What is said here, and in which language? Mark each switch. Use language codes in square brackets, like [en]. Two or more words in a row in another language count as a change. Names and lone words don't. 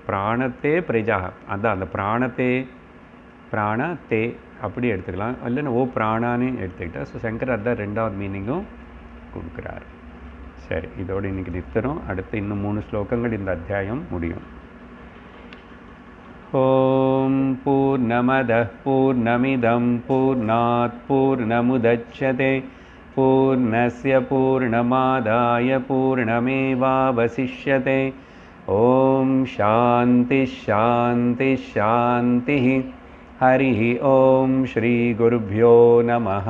[sa] प्राणते प्रजाः, [ta] அதான் அந்த பிராணத்தே அப்படி எடுத்துக்கலாம், இல்லைன்னா ஓ பிராணான்னு எடுத்துக்கிட்டா. ஸோ சங்கர் அதான் ரெண்டாவது மீனிங்கும் கொடுக்குறார். சரி, இதோடு இன்றைக்கி நிறுத்துகிறோம். அடுத்து இன்னும் 3 ஸ்லோகங்கள் இந்த அத்தியாயம் முடியும். [sa] ओम् पूर्णमदः पूर्णमिदम् पूर्णात् पूर्णमुदच्यते पूर्णस्य पूर्णमादाय पूर्णमेवावशिष्यते ओम शांति शांति शांति। हरि ओम श्री गुरुभ्यो नमः।